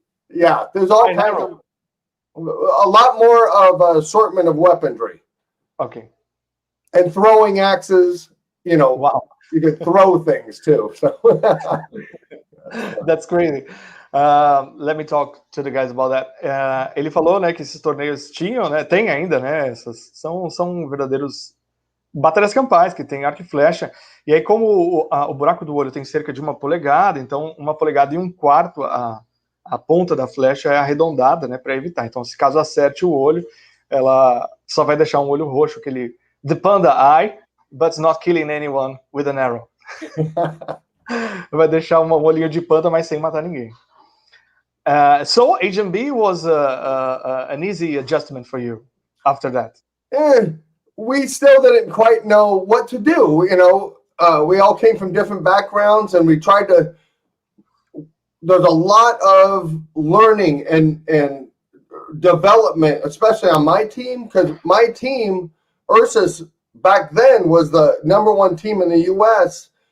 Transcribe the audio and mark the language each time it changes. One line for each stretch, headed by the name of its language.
English: Yeah, there's all kinds of, a lot more of assortment of weaponry. Okay. And throwing axes, you know, wow. You could throw things too. So That's crazy. Let me talk to the guys about that.
Portuguese: Ele falou, né, que esses torneios tinham, né, tem ainda, né, essas são verdadeiros batalhas campais, que tem arco e flecha, e aí como o buraco do olho tem cerca de 1 polegada, então 1 polegada e 1/4 a ponta da flecha é arredondada, né, para evitar. Então, se caso acerte o olho, ela só vai deixar um olho roxo, aquele
English: the panda eye, but not killing anyone with an arrow.
Portuguese: Vai deixar um olhinho de panda, mas sem matar ninguém.
English: So HMB was an easy adjustment for you after that. We still didn't quite know what to do. You know, we all came from different backgrounds, and we tried to. There's a lot of learning and development, especially on my team, because my team, Ursus, back then was the #1 team in the U.S.